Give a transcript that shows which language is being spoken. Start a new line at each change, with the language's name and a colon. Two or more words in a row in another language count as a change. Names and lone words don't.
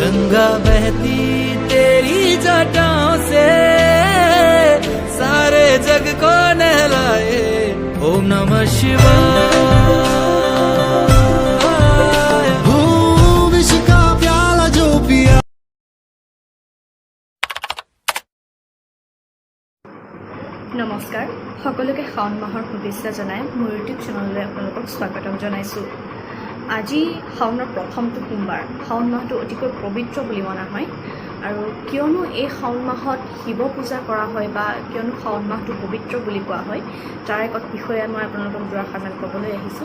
Hindi: गंगा बहती तेरी जटाओं से सारे जग को नहलाए ओम नमः शिवाय। विष का प्याला जो पिया।
Assamese: নমস্কাৰ সকলোকে শাওণ মাহৰ শুভেচ্ছা জনাই মোৰ ইউটিউব চেনেললৈ আপোনালোকক স্বাগতম জনাইছোঁ। আজি শাওণৰ প্ৰথমটো সোমবাৰ। শাওণ মাহটো অতিকৈ পবিত্ৰ বুলি মনা হয় আৰু কিয়নো এই শাওণ মাহত শিৱ পূজা কৰা হয় বা কিয়নো শাওণ মাহটো পবিত্ৰ বুলি কোৱা হয় তাৰ এক বিষয়ে মই আপোনালোকক দুআষাৰমান ক'বলৈ আহিছোঁ।